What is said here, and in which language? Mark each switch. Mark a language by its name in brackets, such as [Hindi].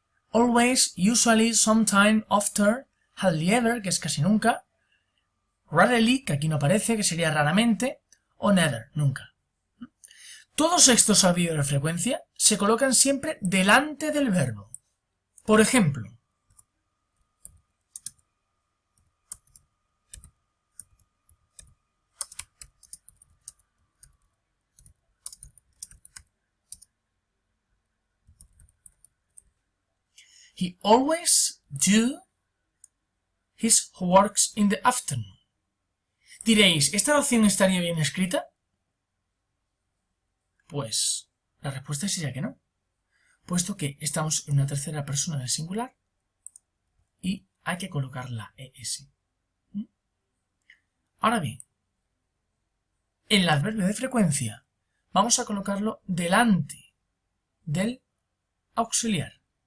[English] Always, usually, sometime, after, hardly ever, [Spanish] que es casi nunca, [English] rarely, [Spanish] que aquí no aparece, que sería raramente, o [English] never, [Spanish] nunca. Todos estos adverbios de frecuencia se colocan siempre delante del verbo. Por ejemplo, [English] he always do his works in the afternoon. [Spanish] Diréis, ¿esta oración estaría bien escrita? Pues la respuesta sería que no, puesto que estamos en una tercera persona del singular y hay que colocar la ES. Ahora bien, el adverbio de frecuencia vamos a colocarlo delante del auxiliar.